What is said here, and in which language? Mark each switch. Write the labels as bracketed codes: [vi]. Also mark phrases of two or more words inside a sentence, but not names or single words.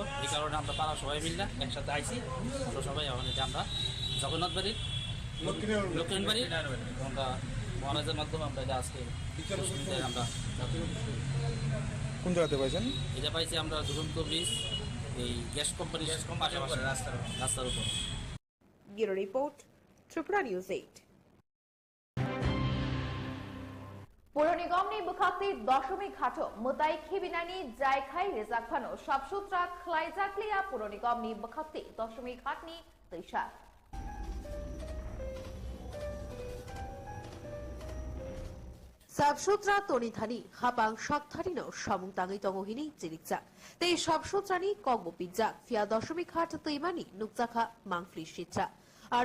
[bn] এই কারণে আমরা পাড়া সবাই মিললে একসাথে আইছি। আমরা সবাই এখন এটা আমরা জগন্নাথ বাড়ির লক্ষ্মীন বাড়ি আমরা মহারাজের মাধ্যমে আমরা এটা আজকে আমরা কোন জায়গাতে পাইছেন? এটা পাইছি আমরা দুরন্ত ব্রিজ, এই গ্যাস কোম্পানির রাস্তার উপর। [en] Bureau Report, Tripura News 8. [trp] পৌর নিগমনি বুখাতি দশমী ঘাটো মুতাই খিবিনানি জায়খাই রেজাকফানো সাবসুত্রা খ্লাইজাকলিয়া পৌর নিগমনি বুখাতি দশমী ঘাটনি তৈশা সাবসুত্রা তনিধানি হাপাং শাকধারিনো সামুংতাঙি তঙ্গহিনি জিরিকজা তেই সাবসুত্রানি কগবো পিজ্জা ফিয়া দশমী ঘাট তৈমানি নুকজাখা মাংফলি শিচ্ছা আরো